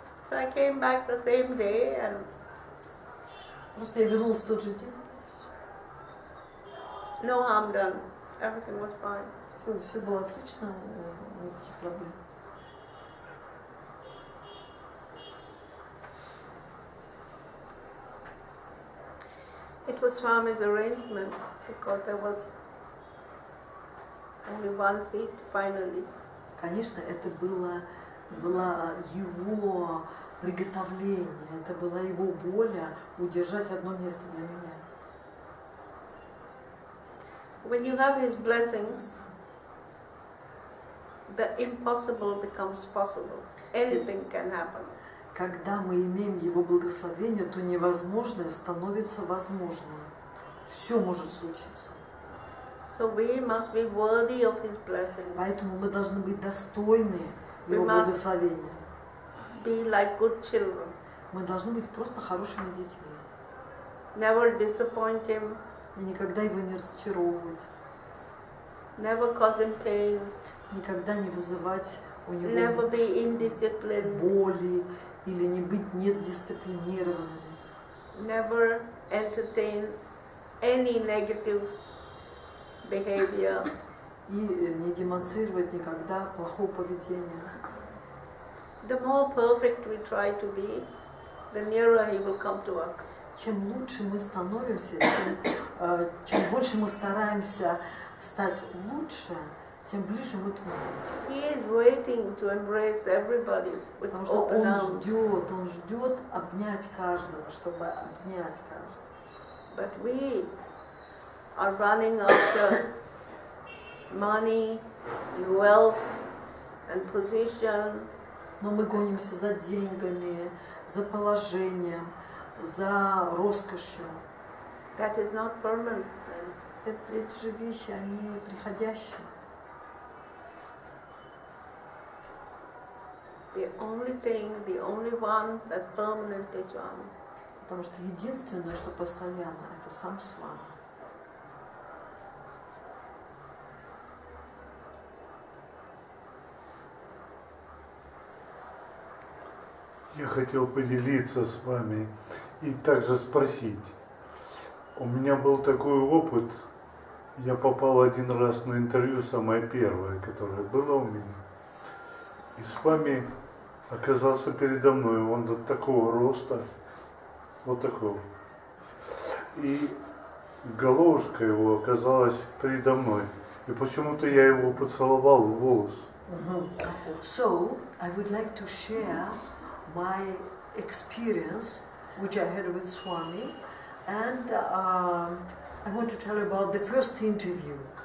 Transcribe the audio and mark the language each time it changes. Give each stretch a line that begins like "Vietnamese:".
English: I came back the same day and
Russian: Просто я вернулась в тот же день.
English: no harm done. Everything was fine.
Russian: Все было отлично, никаких проблем.
English: It was Swami's arrangement because there was only one seat finally.
Russian: Конечно, это было его приготовление, это была его воля удержать одно место для меня.
English: When you have his blessings, the impossible becomes possible. Anything can happen.
Russian: Когда мы имеем его благословение, то невозможное становится возможным. Все может случиться.
English: So we must be worthy of his blessings.
Russian: Поэтому мы должны быть достойны его
English: We must
Russian: благословения.
English: Be like good children.
Russian: Мы должны быть просто хорошими детьми.
English: Never disappoint him.
Russian: И никогда его не разочаровывать.
English: Never cause him pain.
Russian: Никогда не вызывать у него
English: Never be indisciplined.
Russian: боли или не быть недисциплинированными.
English: Never entertain any negative behavior.
Russian: И не демонстрировать никогда плохого поведения.
English: The more perfect we try to be, the nearer he will come to us.
Russian: Чем лучше мы становимся, чем больше мы стараемся стать лучше, тем ближе мы к нему.
English: He is waiting to embrace everybody with
Russian: Потому что
English: open
Russian: он
English: arms.
Russian: ждет обнять каждого, чтобы обнять каждого.
English: But we are running after money and wealth and position.
Russian: Но мы гонимся за деньгами, за положением, за роскошью.
English: That is not permanent.
Russian: Эти же вещи, они приходящие.
English: The only thing, the only one that's permanent is Swami.
Russian: Потому что единственное, что постоянно, это сам Свами. Я хотел поделиться с вами и также спросить. У меня был такой опыт, я попал один раз на интервью, самое первое, которое было у меня. И с вами оказался передо мной, он до такого роста, вот такого. И головушка его оказалась передо мной. И почему-то я его поцеловал в волос.
English: So, I would like to share my experience, which I had with Swami, and I want to tell you about the first interview.